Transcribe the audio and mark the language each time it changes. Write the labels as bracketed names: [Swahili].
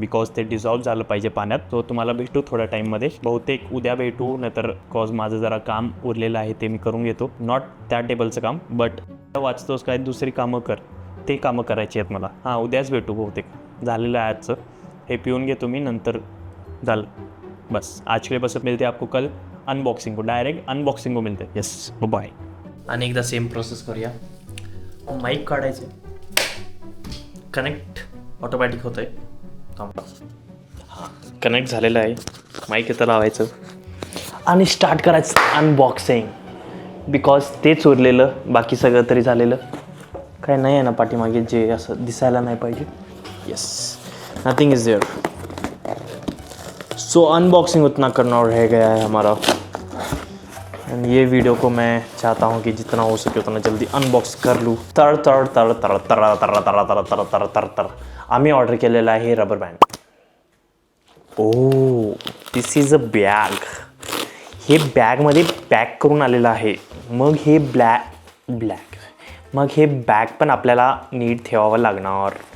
[Marathi] Because ते dissolve झालं पाहिजे पाण्यात. तो तुम्हाला भेटू थोड्या टाईममध्ये, बहुतेक उद्या भेटू, नाहीतर कॉज माझं जरा काम उरलेलं आहे ते मी करून घेतो. नॉट त्या टेबलचं काम, बट वाचतोस काय दुसरी कामं कर, ते कामं करायची आहेत मला. हां, उद्याच भेटू बहुतेक. झालेलं आहे आजचं. हे पिऊन घेतो मी, नंतर झालं बस. [Hindi] आज के लिए बस मिलते आपको कल अनबॉक्सिंग को, डायरेक्ट अनबॉक्सिंग को मिलते. [English] Yes, bye. [Marathi] आणि एकदा सेम प्रोसेस करूया. माईक काढायचे, कनेक्ट ऑटोमॅटिक होतं आहे. हां, कनेक्ट झालेलं आहे. माईक इथं लावायचं आणि स्टार्ट करायचं अनबॉक्सिंग. बिकॉज तेच उरलेलं, बाकी सगळं तरी झालेलं. काय नाही आहे ना पाठीमागे जे असं दिसायला नाही पाहिजे. [English] Yes, nothing is there. [Hindi] So unboxing उतना करना रह गया है हमारा. एंड ये वीडियो को मैं चाहता हूँ कि जितना हो सके उतना जल्दी अनबॉक्स कर लूँ. [Marathi] तर तर तर तर तर तर तर तर तर तर तर तर आम्ही ऑर्डर केलेला आहे rubber band. [English] Oh, this is a bag. [Marathi] हे बॅगमध्ये पॅक करून आलेलं आहे. मग हे मग हे बॅग पण आपल्याला नीट ठेवावं लागणार.